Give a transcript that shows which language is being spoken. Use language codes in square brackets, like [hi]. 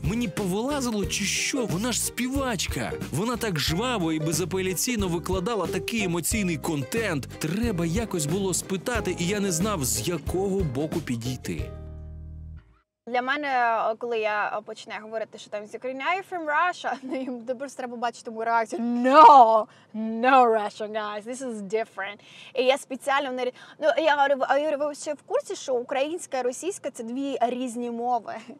[uk] Мені повилазило чи що? Вона ж співачка. Вона так жваво і безапеляційно викладала такий емоційний контент. Треба якось було спитати, і я не знав, з якого боку підійти. Для мене, коли я починаю говорити, що там з України, [en] I'm from Russia, [uk] їм просто треба бачити мою реакцію. [en] No Russia, guys, this is different. [uk] І я спеціально я говорю, ви ще в курсі, що українська і російська – це дві різні мови.